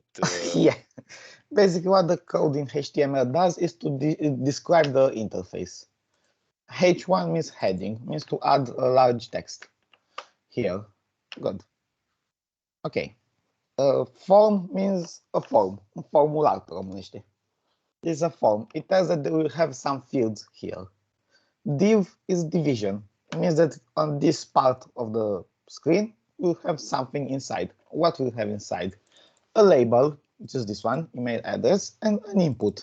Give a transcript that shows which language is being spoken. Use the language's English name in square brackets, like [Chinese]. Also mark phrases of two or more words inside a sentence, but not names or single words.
[English] yeah, basically what the code in HTML does is to describe the interface. H1 means heading, means to add a large text here. Good. Okay. Form means a form, [Romanian] un formular pe românește. [English] This is a form. It tells that we have some fields here. Div is division. It means that on this part of the screen, we'll have something inside. What we'll have inside? A label, which is this one, email address, and an input.